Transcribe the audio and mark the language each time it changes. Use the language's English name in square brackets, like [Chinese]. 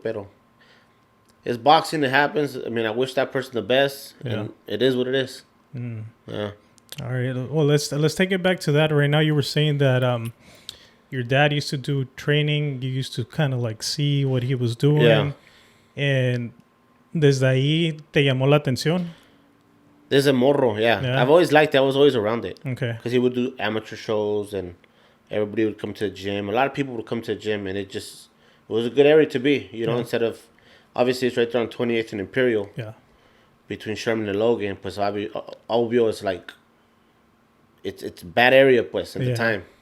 [English] Pero it's boxing, it happens. I mean, I wish that person the best. And it is what it is. Yeah. All right. Well, let's take it back to that. Right now, you were saying that your dad used to do training. You used to kind of like see what he was doing. Yeah. [Spanish] And desde ahí te llamó la atención. [English] There's a morro, yeah. I've always liked it. I was always around it. Okay. Because he would do amateur shows, and everybody would come to the gym. A lot of people would come to the gym, and it was a good area to be. You know, instead of obviously it's right there on 28th and Imperial. Yeah. Between Sherman and Logan, pues obvio is like it's bad area pues at the time.